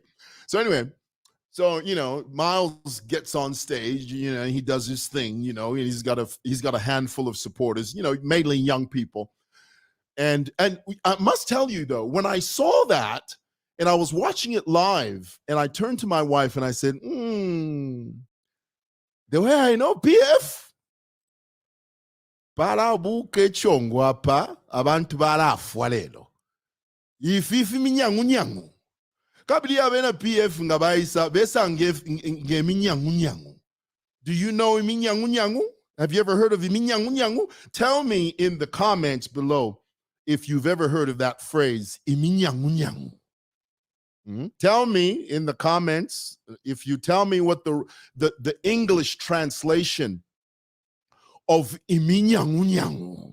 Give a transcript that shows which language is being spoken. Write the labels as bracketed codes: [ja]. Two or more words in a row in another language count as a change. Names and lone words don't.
[en] So anyway, you know, Miles gets on stage, you know, he does his thing, you know, he's got a handful of supporters, you know, mainly young people. And I must tell you though, when I saw that and I was watching it live and I turned to my wife and I said, the way I know PF, [bem] barabuke chongwa pa abantu barafwa lelo ififi minyangu kabili abena PF ngabaisa besa ngeminyangu. [en] Do you know iminyangu? Have you ever heard of iminyangu? Tell me in the comments below if you've ever heard of that phrase iminyangu. Tell me in the comments if you tell me what the English translation of iminyangu.